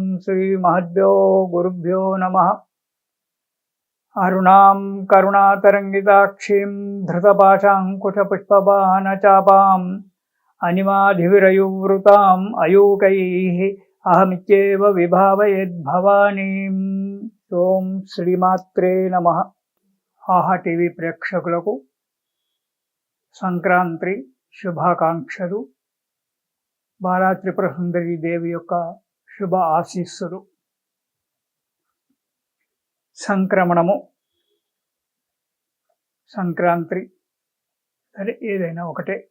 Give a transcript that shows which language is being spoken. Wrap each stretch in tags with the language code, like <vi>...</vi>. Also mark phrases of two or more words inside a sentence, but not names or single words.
<sa>श्रीमहद्भ्यो गुरुभ्यो नमः। अरुणां करुणातरङ्गिताक्षीं धृतपाशाङ्कुशपुष्पबाणचापाम् अनिमाधिविरयुवृताम् अयूकैः अहमित्येव विभावयेद्भवानीम्। ओं श्रीमात्रे नमः।</sa> <te>ఆహా టీవీ ప్రేక్షకులకు సంక్రాంతి శుభాకాంక్షలు. బాలా త్రిపుర సుందరి దేవి యొక్క శుభ ఆశీస్సులు. సంక్రమణము, సంక్రాంతి సరే ఏదైనా ఒకటే.</te>